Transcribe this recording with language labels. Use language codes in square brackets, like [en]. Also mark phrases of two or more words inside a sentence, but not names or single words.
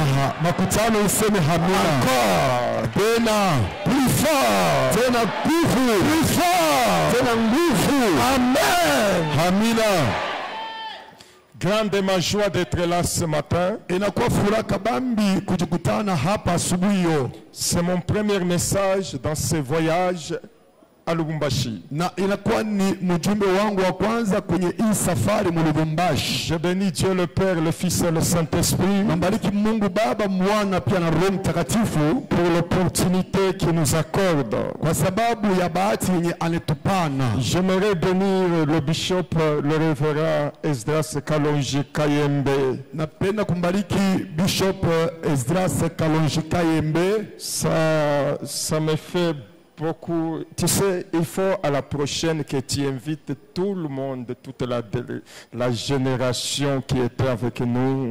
[fr] Encore, plus fort, plus fort, Amen. [sw] Amina. [fr] Grande ma joie d'être là ce matin. C'est mon premier message dans ce voyage à Lubumbashi. [sw] Na inakuwa ni mjumbe wangu wa kwanza kwenye hii safari mu Lubumbashi. [fr] Je bénis Dieu le Père, le Fils et le Saint-Esprit. [sw] Nambariki Mungu Baba, Mwana pia na Roho Mtakatifu [fr] pour l'opportunité qu'il nous accorde. [sw] Kwa sababu ya bahati yenye anetupana. [fr] J'aimerais bénir le bishop, le révérend Esdras Kalonji Kayembe. [sw] Napenda kumbariki Bishop Esdras Kalonji Kayembe. [fr] Ça me fait beaucoup. Tu sais, il faut à la prochaine que tu invites tout le monde, toute la génération qui était avec nous.